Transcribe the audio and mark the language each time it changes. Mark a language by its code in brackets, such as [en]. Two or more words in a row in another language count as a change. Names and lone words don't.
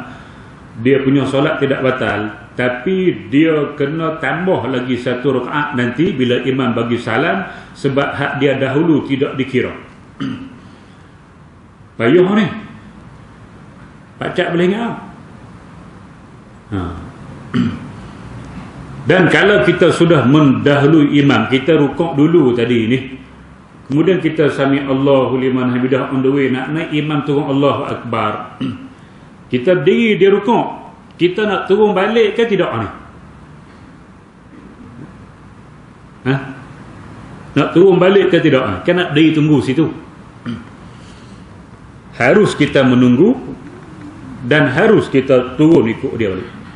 [ms] Dia punya solat tidak batal, tapi dia kena tambah lagi satu rakaat nanti bila imam bagi salam, sebab hak dia dahulu tidak dikira. Payuh ni. Pak Cak boleh ingat? Dan kalau kita sudah mendahului imam, kita rukuk dulu tadi ni, kemudian kita [ar] سمع الله لمن حمده [en] on the way, [ms] nak naik imam turun Allahu Akbar, kita diri dia rukuk, kita nak turun balik ke tidak ni? Nak turun balik ke tidak? Kan nak diri tunggu situ. Harus kita menunggu dan harus kita turun ikut dia balik.